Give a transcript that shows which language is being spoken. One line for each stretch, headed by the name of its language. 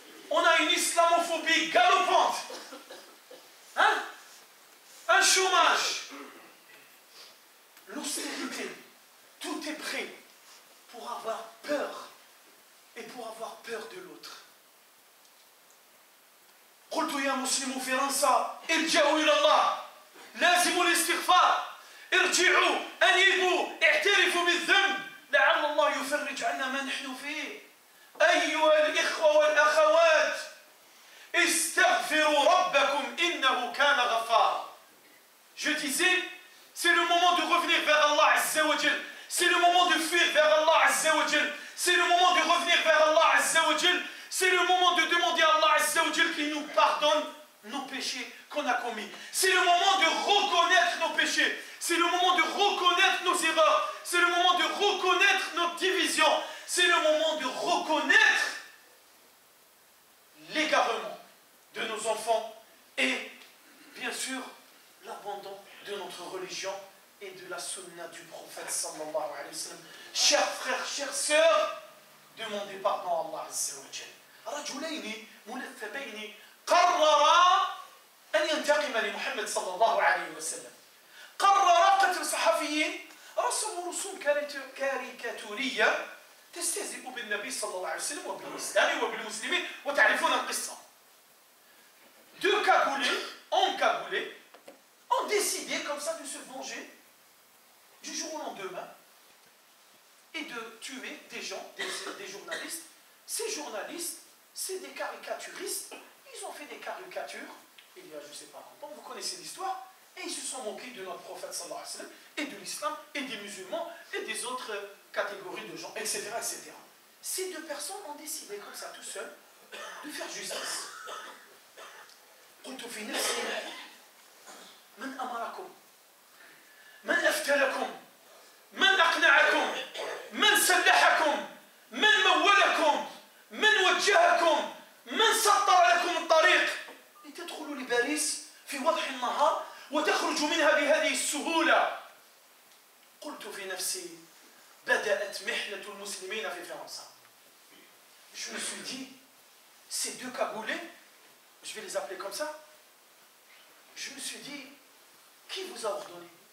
French: On a une islamophobie galopante. Hein? Un chômage. L'austérité. Tout est prêt pour avoir peur. Et pour avoir peur de l'autre.
Arabic: قلت يا مسلم فرنسا ارجعوا إلى الله لازموا الاستغفار ارجعوا أنيبوا اعترفوا بالذنب لعل الله يفرج عنا ما نحن فيه أيها الإخوة والأخوات استغفروا ربكم إنه كان غفارا.
French: Je disais, c'est le moment de revenir vers Allah Azza wa Jal. C'est le moment de fuir vers Allah Azza wa Jal. C'est le moment de revenir vers Allah Azza wa Jal. C'est le moment de demander à Allah Azza wa Jal qu'il nous pardonne nos péchés qu'on a commis. C'est le moment de reconnaître nos péchés. C'est le moment de reconnaître nos erreurs. C'est le moment de reconnaître nos divisions. C'est le moment de reconnaître l'égarement de nos enfants et bien sûr l'abandon de notre religion et de la sunna du prophète sallallahu alayhi wa sallam. Chers frères, chères sœurs, demandez pardon à Allah Azza wa Jal.
Arabic: رجلين ملثبين قررا أن ينتقم لمحمد صلى الله عليه وسلم. قرر قتل صحفيين رسموا رسوم كاريكاتورية تستهزئ بالنبي صلى الله عليه وسلم وبالإسلام وبالمسلمين وتعرفون القصة.
French: Deux cagoulés, encagoulés, ont décidé comme ça de se venger du jour au lendemain et de tuer des gens, des journalistes. Ces journalistes, c'est des caricaturistes, ils ont fait des caricatures, il y a je ne sais pas longtemps, vous connaissez l'histoire, et ils se sont moqués de notre prophète sallallahu alayhi wa sallam, et de l'islam, et des musulmans, et des autres catégories de gens, etc., etc. Ces deux personnes ont décidé comme ça, tout seuls, de faire justice.
Arabic: قلت في نفسي من أمركم من أفتى لكم من أقنعكم من سلحكم من مولكم من وجهكم من سطر لكم الطريق لتدخلوا لباريس في وضح النهار وتخرجوا منها بهذه السهولة. قلت في نفسي بدأت محنة المسلمين في فرنسا.
French: Je me suis dit, ces deux cagoulés, je vais les appeler comme ça, je me suis dit, qui vous a ordonné?